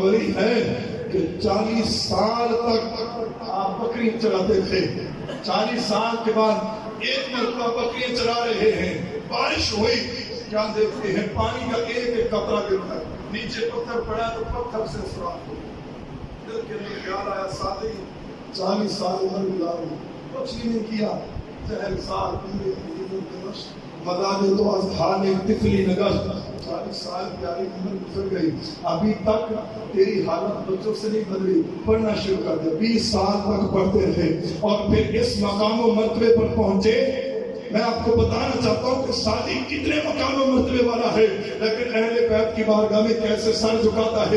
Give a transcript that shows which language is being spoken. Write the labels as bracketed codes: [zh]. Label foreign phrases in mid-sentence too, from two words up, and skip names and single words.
[ur] ولی ہے کہ 40 سال تک آپ بکریاں چلاتے تھے، 40 سال کے بعد ایک مرتبہ بکریاں چلا رہے ہیں، بارش ہوئی، کیا دیکھتے ہیں پانی کا ایک قطرہ گرتا ہے، نیچے پتھر پڑا تو پتھر سے سوراخ ہو، دل کے اندر خیال آیا سعدی 40 سال عمر گزاری کچھ نہیں کیا، [fa] چہر سال مزاج تو از حال طفلی نگشت، [ur] 40 سال پیاری عمر گزر گئی، ابھی تک تیری حالت بچوں سے نہیں بدلی، پڑھنا شروع کر دیا، 20 سال تک پڑھتے تھے اور پھر اس مقام و مرتبے پر پہنچے۔ میں آپ کو بتانا چاہتا ہوں کہ سعدی کتنے مقام و مرتبے والا ہے، لیکن اہل بیت کی بارگاہ میں کیسے سر جھکاتا ہے۔